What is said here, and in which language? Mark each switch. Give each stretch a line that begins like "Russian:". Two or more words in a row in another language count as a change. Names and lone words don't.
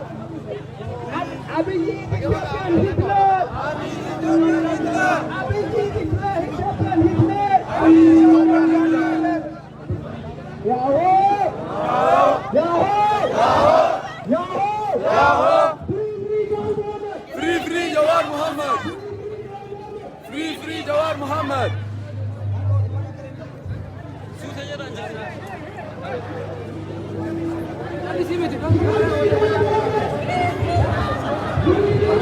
English: Abiy Ethiopian Hitler. Abiy Ethiopian Hitler. Yahoo! Yahoo! Yahoo! Free, free Jawar Muhammad. Free, free Jawar Muhammad. Free